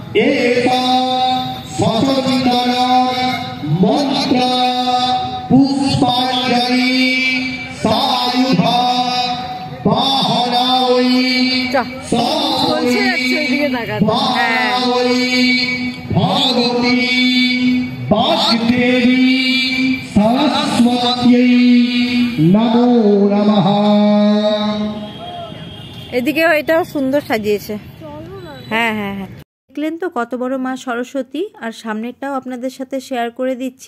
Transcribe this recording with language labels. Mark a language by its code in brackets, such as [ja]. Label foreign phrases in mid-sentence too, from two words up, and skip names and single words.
[sa] एका सचंदन मंत्र पुष्पांजलि सायुध बाहनावई भागवती वासुदेवी सरस्वती नमो नमः। [bn] এদিকেও এটাও সুন্দর সাজিয়েছে। হ্যাঁ হ্যাঁ হ্যাঁ, দেখলেন তো কত বড় মা সরস্বতী। আর সামনেরটাও আপনাদের সাথে শেয়ার করে দিচ্ছি।